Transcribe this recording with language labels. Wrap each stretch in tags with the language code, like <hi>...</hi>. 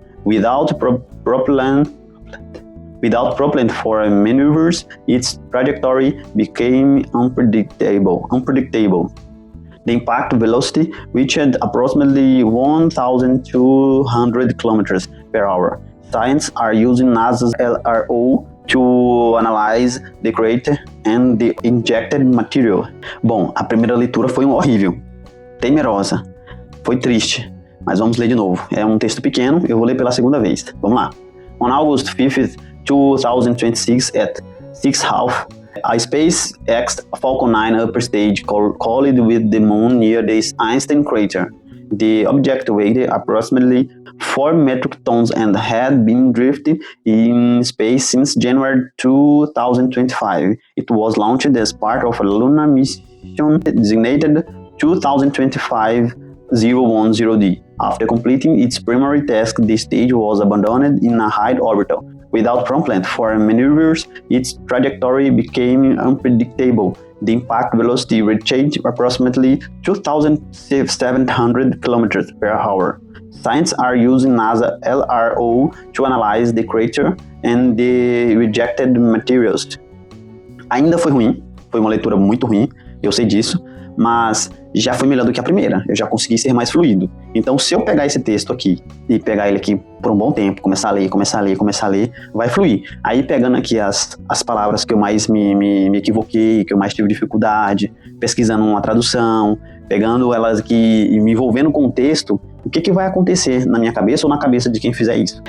<en>Without propellant for maneuvers, its trajectory became unpredictable. The impact velocity reached approximately 1,200 km per hour. Scientists are using NASA's LRO to analyze the crater and the injected material.</en> <pt>Bom, a primeira leitura foi horrível, temerosa, foi triste, mas vamos ler de novo. É um texto pequeno, eu vou ler pela segunda vez. Vamos lá.</pt> <en>On August 5th, 2026 at 6:30, a SpaceX Falcon 9 upper stage collided with the moon near the Einstein crater. The object weighed approximately 4 metric tons and had been drifting in space since January 2025. It was launched as part of a lunar mission designated 2025-010D. After completing its primary task, the stage was abandoned in a high orbit. Without propellant for maneuvers, its trajectory became unpredictable. The impact velocity reached approximately 2,700 kilometers per hour. Scientists are using NASA LRO to analyze the crater and the rejected materials.</en> <pt>Ainda foi ruim, foi uma leitura muito ruim, eu sei disso, mas já foi melhor do que a primeira, eu já consegui ser mais fluido. Então, se eu pegar esse texto aqui e pegar ele aqui por um bom tempo, começar a ler, vai fluir. Aí, pegando aqui as palavras que eu mais me equivoquei, que eu mais tive dificuldade, pesquisando uma tradução, pegando elas aqui e me envolvendo com o texto, o que vai acontecer na minha cabeça ou na cabeça de quem fizer isso?</pt>